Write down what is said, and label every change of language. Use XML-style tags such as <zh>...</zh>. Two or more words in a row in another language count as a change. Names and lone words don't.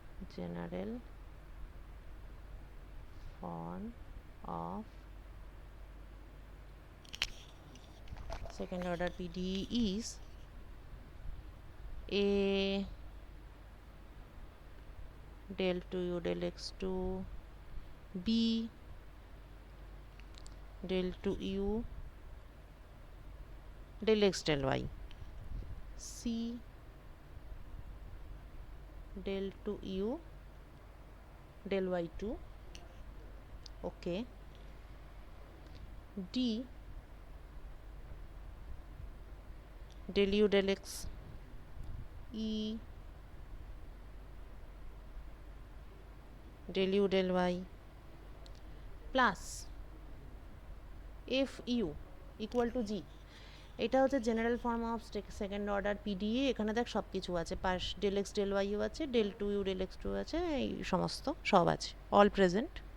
<en>general form of second order PDE is A del 2u del x2 B del 2u del x del y C del 2u del y2 okay D del u del x E del u del y plus F U equal to G.</en> <bn>এটা হচ্ছে</bn> <en>general form of second order PDE.</en> <bn>এখানে দেখ সব কিছু আছে, পাশ</bn> <en>del x del y</en> <bn>আছে,</bn> <en>del two u del x two</en> <bn>আছে, এই সমস্ত সব আছে,</bn> <en>all present.</en>